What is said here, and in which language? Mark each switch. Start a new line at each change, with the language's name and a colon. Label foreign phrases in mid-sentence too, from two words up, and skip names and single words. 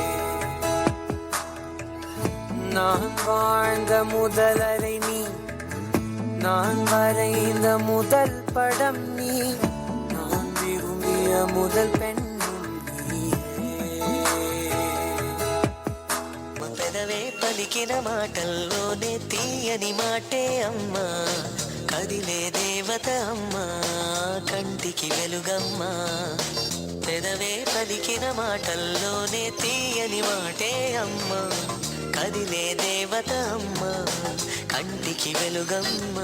Tamil: நான் வாழ்ந்த முதல் அறை நீ, நான் வரைந்த முதல் படம் நீ, நான் விரும்பிய முதல் பெண்ணும்
Telugu: పెదవే పలికిన మాటల్లోనే తీయని మాటే అమ్మా, కదిలే దేవత అమ్మా, కంటికి వెలుగమ్మా. పెదవే పలికిన మాటల్లోనే తీయని మాటే అమ్మా, కదిలే దేవత అమ్మా, కంటికి వెలుగమ్మా.